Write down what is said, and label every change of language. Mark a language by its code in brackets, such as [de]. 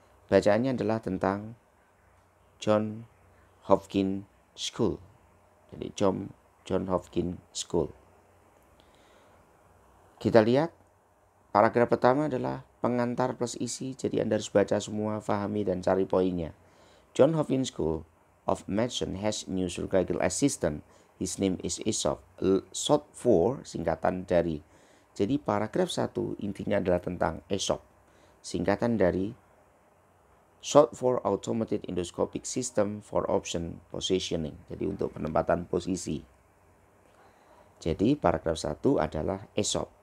[id] Bacaannya adalah tentang John Hopkins School. Jadi John Hopkins School. Kita lihat paragraf pertama adalah pengantar plus isi. Jadi Anda harus baca semua, pahami dan cari poinnya. [en] John Hopkins School of Medicine has new surgical assistant. His name is Aesop. Short for [id] singkatan dari. Jadi paragraf 1 intinya adalah tentang Aesop. Singkatan dari [en] Short for Automated Endoscopic System for Option Positioning. [id] Jadi untuk penempatan posisi. Jadi paragraf 1 adalah Aesop.